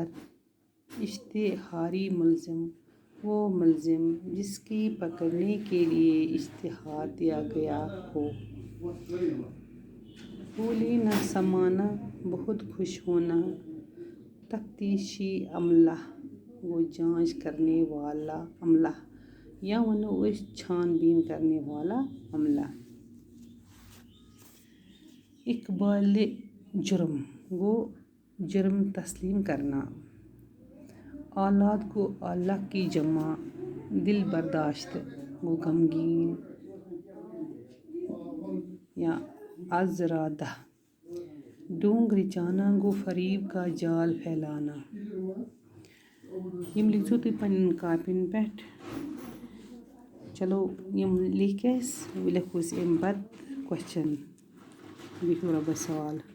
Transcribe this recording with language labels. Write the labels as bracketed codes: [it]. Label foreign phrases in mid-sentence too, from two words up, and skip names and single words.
[ur] اشتہاری ملزم وہ ملزم جس کی پکڑنے کے لیے اشتہار دیا گیا ہو. پھولے نہ سمانا بہت خوش ہونا. تفتیشی عملہ وہ جانچ کرنے والا عملہ یا ونو چھان بین کرنے والا عملہ. اقبال جرم گو جرم تسلیم کرنا. آلات گو آلہ کی جمع. دل برداشت گو غمگین یا آزردہ. ڈونگ رچانا گو فریب کا جال پھیلانا. [ks] یم لکھزو تُہۍ پنٛنٮ۪ن کاپین پٮ۪ٹھ. چلو یم لیکھ أسۍ وۄنۍ لیکھو أسۍ اَمہِ پتہٕ کوسچن. بِہِو رۄبس حوالہٕ.